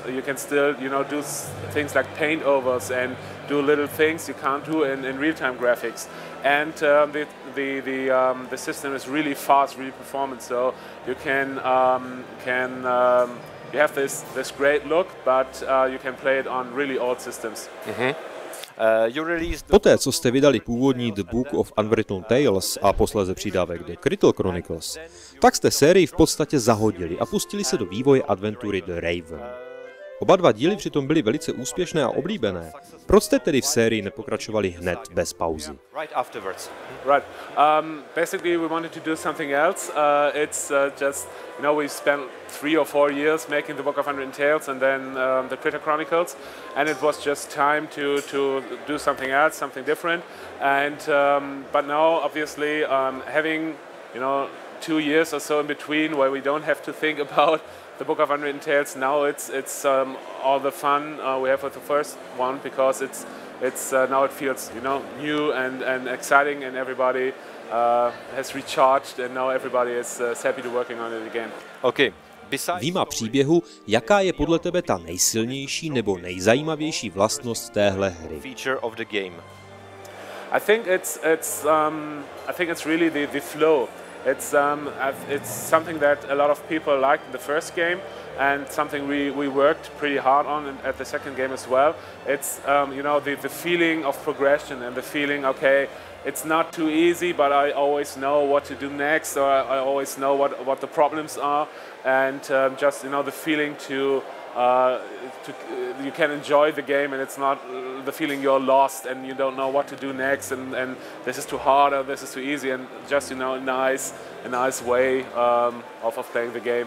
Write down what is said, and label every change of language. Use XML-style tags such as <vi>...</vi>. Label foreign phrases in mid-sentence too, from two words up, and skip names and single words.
<en>You can still, you know, do things like paint overs and do little things you can't do in real-time graphics. And the system is really fast, really performant. So you you have this great look, but you can play it on really old systems.</en> <cs>Mm-hmm. Poté, co jste vydali původní The Book of Unwritten Tales a posléze přidávek The Critical Chronicles, tak jste sérii v podstatě zahodili a pustili se do vývoje adventury The Raven. Oba dva díly přitom byly velice úspěšné a oblíbené. Proč jste tedy v sérii nepokračovali hned bez pauzy?</cs> <en>Right. Basically, we wanted to do something else. It's just, you know, we spent 3 or 4 years making the Book of Unwritten Tales and then the Critical Chronicles, and it was just time to do something else, something different. And but now, obviously, having, you know, 2 years or so in between where we don't have to think about the Book of Unwritten Tales, now it's all the fun we have with the first one, because it's now it feels, you know, new and exciting, and everybody has recharged, and now everybody is happy to working on it again. Okay.</en> <cs>Výma příběhu, jaká je podle tebe ta nejsilnější nebo nejzajímavější vlastnost téhle hry?</cs> <en>I think it's really the flow. It's something that a lot of people liked in the first game, and something we worked pretty hard on at the second game as well. It's you know, the feeling of progression and the feeling, okay, it's not too easy, but I always know what to do next, or I always know what the problems are, and just, you know, the feeling to you can enjoy the game, and it's not the feeling you're lost and you don't know what to do next, and this is too hard or this is too easy, and just, you know, a nice way of playing the game.</en>